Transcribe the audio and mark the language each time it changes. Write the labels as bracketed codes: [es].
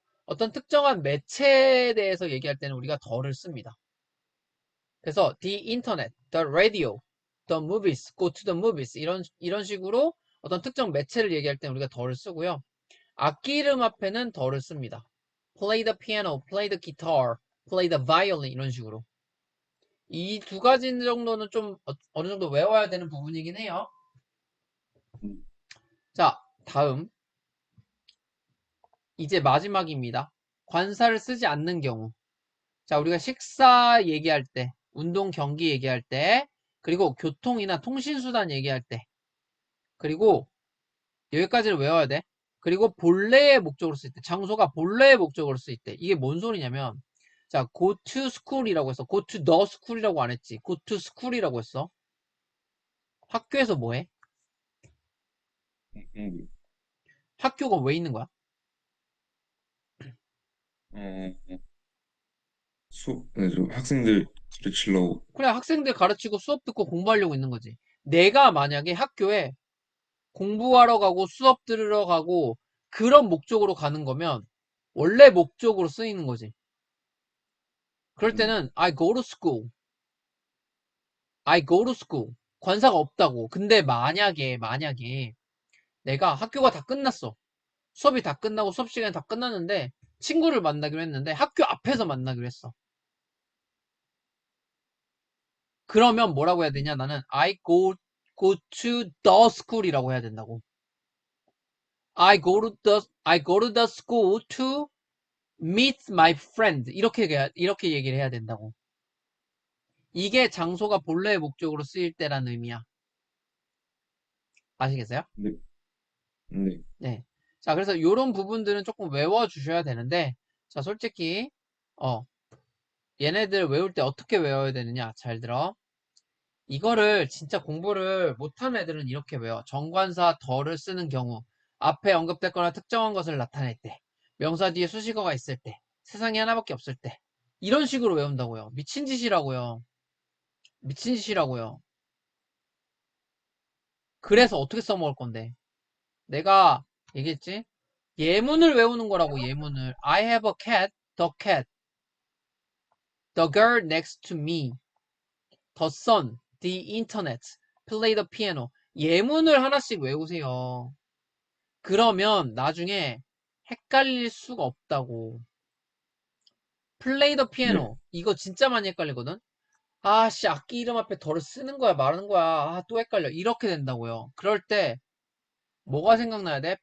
[ko] 어떤 특정한 매체에 대해서 얘기할 때는 우리가 덜을 씁니다. 그래서 [en] the internet, the radio, the movies, go to the movies [ko] 이런 식으로 어떤 특정 매체를 얘기할 때는 우리가 덜을 쓰고요. 악기 이름 앞에는 덜을 씁니다. [en] play the piano, play the guitar, play the violin [ko] 이런 식으로. 이 두 가지 정도는 좀 어느 정도 외워야 되는 부분이긴 해요. 음, 자, 다음 이제 마지막입니다. 관사를 쓰지 않는 경우. 자, 우리가 식사 얘기할 때, 운동 경기 얘기할 때, 그리고 교통이나 통신수단 얘기할 때, 그리고 여기까지를 외워야 돼. 그리고 본래의 목적으로 쓸 때, 장소가 본래의 목적으로 쓸 때, 이게 뭔 소리냐면, 자, [en] go to school [ko] 이라고 했어. [en] go to the school이라고 [ko] 안 했지. [en] go to school이라고 했어. [ko] 학교에서 뭐 해? 공부. 학교가 왜 있는 거야? 어, 저 학생들 가르치려고. 그래, 학생들 가르치고 수업 듣고 공부하려고 있는 거지. 내가 만약에 학교에 공부하러 가고 수업 들으러 가고 그런 목적으로 가는 거면 원래 목적으로 쓰이는 거지. 그럴 네, 때는 [en] I go to school. I go to school. [ko] 관사가 없다고. 근데 만약에 내가 학교가 다 끝났어. 수업이 다 끝나고 수업 시간이 다 끝났는데 친구를 만나기로 했는데 학교 앞에서 만나기로 했어. 그러면 뭐라고 해야 되냐? 나는 [en] go to the school [ko] 이라고 해야 된다고. [en] I go to the school to meet my friend. [ko] 이렇게 얘기를 해야 된다고. 이게 장소가 본래의 목적으로 쓰일 때라는 의미야. 아시겠어요? 네, 네, 네. 자, 그래서 이런 부분들은 조금 외워주셔야 되는데, 자, 솔직히, 어, 얘네들 외울 때 어떻게 외워야 되느냐? 잘 들어. 이거를 진짜 공부를 못하는 애들은 이렇게 외워. 정관사 덜을 쓰는 경우, 앞에 언급됐거나 특정한 것을 나타낼 때, 명사 뒤에 수식어가 있을 때, 세상에 하나밖에 없을 때, 이런 식으로 외운다고요. 미친 짓이라고요. 미친 짓이라고요. 그래서 어떻게 써먹을 건데? 내가 얘기했지? 예문을 외우는 거라고, 예문을. [en] I have a cat, the girl next to me, the sun, the internet, play the piano. [ko] 예문을 하나씩 외우세요. 그러면 나중에 헷갈릴 수가 없다고. [en] play the [ko] 네, [en] piano. [ko] 이거 진짜 많이 헷갈리거든? 아씨, 악기 이름 앞에 덜을 쓰는 거야, 말하는 거야. 아, 또 헷갈려. 이렇게 된다고요. 그럴 때, 뭐가 생각나야 돼?